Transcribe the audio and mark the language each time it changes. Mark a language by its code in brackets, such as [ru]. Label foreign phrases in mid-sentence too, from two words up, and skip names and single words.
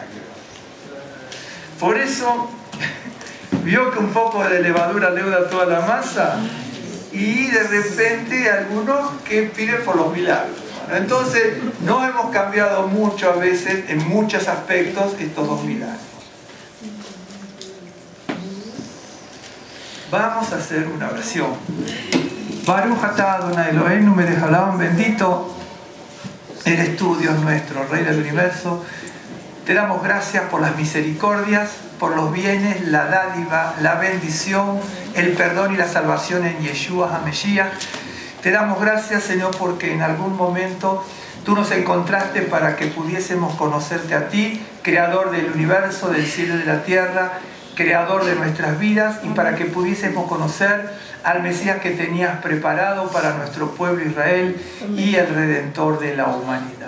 [es] Por eso, vio que un poco de levadura leuda toda la masa, y de repente algunos que piden por los milagros. Entonces, no hemos cambiado mucho a veces, en muchos aspectos, estos dos milagros. Vamos a hacer una oración. [he] ברוך אתה אדני אלהינו מלך העולם, [es] bendito eres tú, Dios nuestro, Rey del universo. Te damos gracias por las misericordias, por los bienes, la dádiva, la bendición, el perdón y la salvación en [he] ישוע המשיח. [es] Te damos gracias, Señor, porque en algún momento tú nos encontraste para que pudiésemos conocerte a ti, Creador del universo, del cielo y de la tierra, Creador de nuestras vidas, y para que pudiésemos conocer al Mesías que tenías preparado para nuestro pueblo Israel y el Redentor de la humanidad.